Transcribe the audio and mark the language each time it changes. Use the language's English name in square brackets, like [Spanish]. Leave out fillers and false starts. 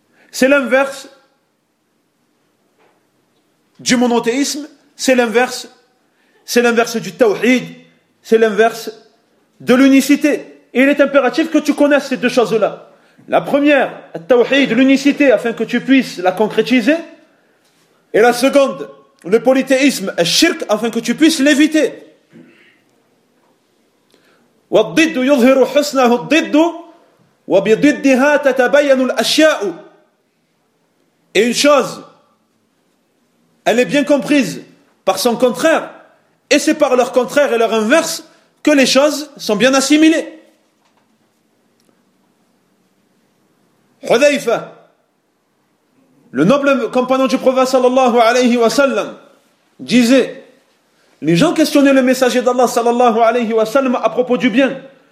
[French] C'est l'inverse du monothéisme, c'est l'inverse du tawhid, c'est l'inverse de l'unicité. Et il est impératif que tu connaisses ces deux choses-là. La première, le tawhid, l'unicité, afin que tu puisses la concrétiser. Et la seconde, le polythéisme, le shirk, afin que tu puisses l'éviter. [Arabic] والضد يظهر حسنه الضد وبضدها تتبين الأشياء. [French] Et une chose, elle est bien comprise par son contraire, et c'est par leur contraire et leur inverse que les choses sont bien assimilées. Hudhayfa, le noble compagnon du prophète [Arabic] sallallahu alayhi wa sallam, [French] disait, les gens questionnaient le messager d'Allah sallallahu alayhi wa sallam à propos du bien.